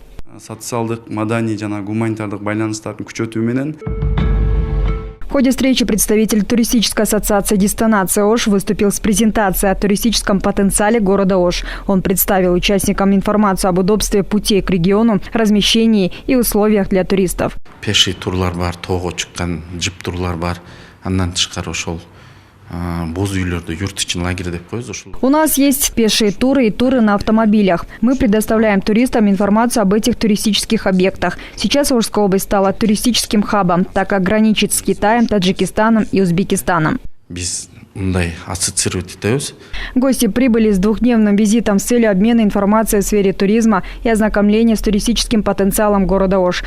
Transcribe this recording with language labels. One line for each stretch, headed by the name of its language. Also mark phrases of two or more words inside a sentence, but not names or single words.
Russian: В ходе встречи представитель туристической ассоциации «Дестинация Ош» выступил с презентацией о туристическом потенциале города Ош. Он представил участникам информацию об удобстве путей к региону, размещении и условиях для туристов.
Kyrgyz: Пешие турлар бар, тоого чыккан джип турлар бар, андан тышкары ошол боз үйлөрдө юрт үчүн лагерь деп коебуз ошол.
Russian: У нас есть пешие туры и туры на автомобилях. Мы предоставляем туристам информацию об этих туристических объектах. Сейчас Ошская область стала туристическим хабом, так как граничит с Китаем, Таджикистаном и Узбекистаном. Гости прибыли с двухдневным визитом с целью обмена информацией в сфере туризма и ознакомления с туристическим потенциалом города Ош.